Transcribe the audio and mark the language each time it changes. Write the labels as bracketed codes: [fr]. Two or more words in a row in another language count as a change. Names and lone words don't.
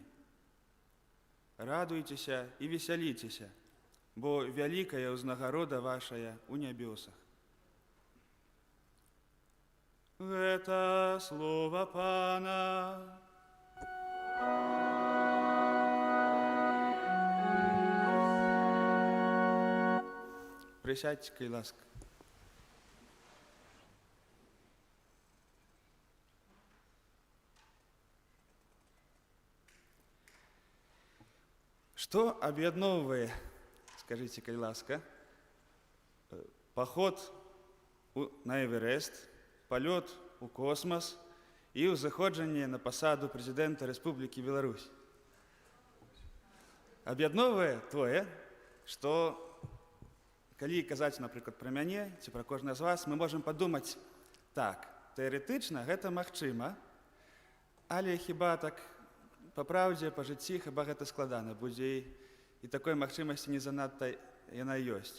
[be] Радуйцеся і весяліцеся, бо вялікая ўзнагарода вашая ў нябёсах». Гэта слова Пана. [ru] Присядьте, [be] кай ласка. [ru] Что объединовывает, скажите, [be] кай ласка, [ru] поход на Эверест, полет у космос и [be] узаходжанне на посаду [ru] президента Республики Беларусь? [be] Об'ядновае тое, што калі казаць, напрыклад, пра мяне ці пра кожнага з вас, мы можам падумаць: так, тэарэтычна гэта магчыма, але хіба так па праўдзе, па жыцці хіба гэта складана будзе, і такой магчымасці не занадта яна ёсць.